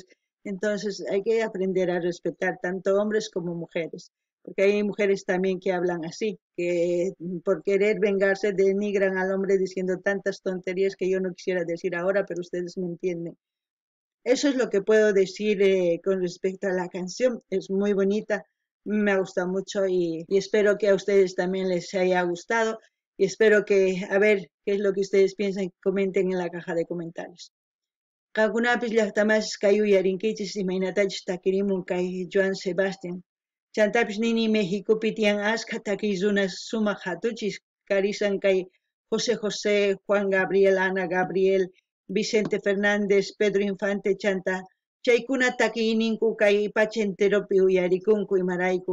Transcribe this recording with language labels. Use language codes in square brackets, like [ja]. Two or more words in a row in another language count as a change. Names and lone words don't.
[es] Entonces hay que aprender a respetar tanto hombres como mujeres, porque hay mujeres también que hablan así, que por querer vengarse denigran al hombre diciendo tantas tonterías que yo no quisiera decir ahora, pero ustedes me entienden. Eso es lo que puedo decir con respecto a la canción. Es muy bonita, me ha gustado mucho y espero que a ustedes también les haya gustado y espero que, a ver, qué es lo que ustedes piensan, comenten en la caja de comentarios. [qu] Qankunapis llaqtamas kay uyarinkichis imaynatachus takirimun kay Joan Sebastián. Chantapis nini Mexicopi tiyan ashka takiy sumaq hatuchis karisan kay José José, Juan Gabriel, Ana Gabriel, Vicente Fernández, Pedro Infante chanta chaykuna takiyninku kay pacha enteropi uyarikunku imarayku.